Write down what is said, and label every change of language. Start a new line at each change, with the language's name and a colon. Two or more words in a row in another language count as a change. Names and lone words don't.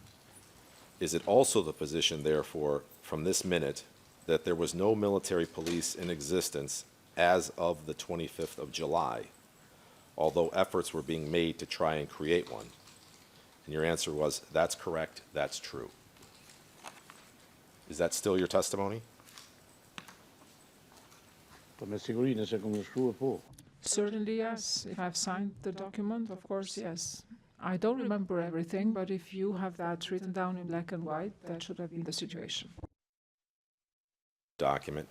English: Is it also the position, therefore, from this minute that there was no military police in existence as of the 25th of July, although efforts were being made to try and create one. And your answer was, that's correct, that's true. Is that still your testimony?
Albanian: Po me siguri nëse kam shkruar po.
English: Certainly, yes. If I've signed the document, of course, yes. I don't remember everything, but if you have that written down in black and white, that should have been the situation. Document.